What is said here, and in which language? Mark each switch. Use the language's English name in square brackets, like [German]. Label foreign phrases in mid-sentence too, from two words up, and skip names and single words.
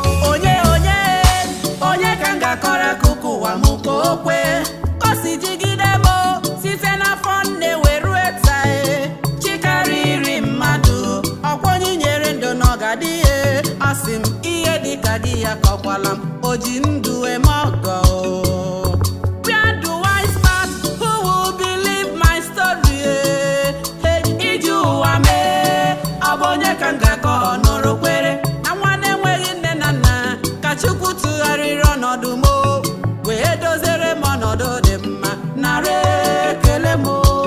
[Igbo] Onye, onye, onye ka m ga-akọrọ akụkọ ụwa m ka o kwe? Ka o si jigide m, site n'afọ nne wee rue taa, e. Chi karịrị mmadụ, ọkwa onye nyere ndụ na ọ ga-adị ya. Asị m, ihe dị ka gị ya kọkwala m, o ji ndụ eme ọgọ, o. [English] Where do I start? Who will believe my story, eh? [Igbo] Hey, ije ụwa mee, ọ bụ onye ka m ga-akọ ọ nụrụ kwere? Na nwa na-enweghị nne na nna, ka Chukwu tụgharịrị ọnọdụ m, o. Wee doziere m ọnọdụ dị mma, nara ekele m, o.